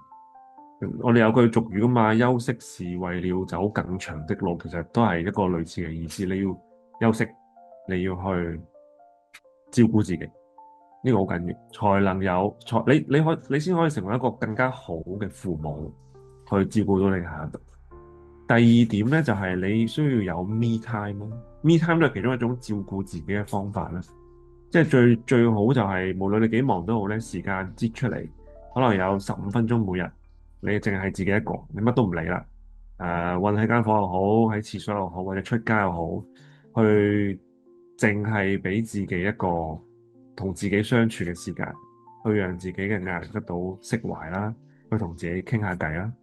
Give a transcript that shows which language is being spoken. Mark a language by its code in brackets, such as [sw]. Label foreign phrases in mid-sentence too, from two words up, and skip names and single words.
[yue] 我哋有句俗語噶嘛，休息是為了走更長的路，其實都係一個類似嘅意思。你要休息，你要去照顧自己，呢個好緊要，才能有才你先可以成為一個更加好嘅父母，去照顧到你下一代。第二點咧就係你需要有 [en] me time [yue] 咯， [en] me time [yue] 都係其中一種照顧自己嘅方法啦。即係最好就係無論你幾忙都好咧，時間擠出嚟，可能有15分鐘每日，你淨係自己一個，你乜都唔理啦。韞喺間房又好，喺廁所又好，或者出街又好，去淨係俾自己一個同自己相處嘅時間，去讓自己嘅壓力得到釋懷啦，去同自己傾下偈啦。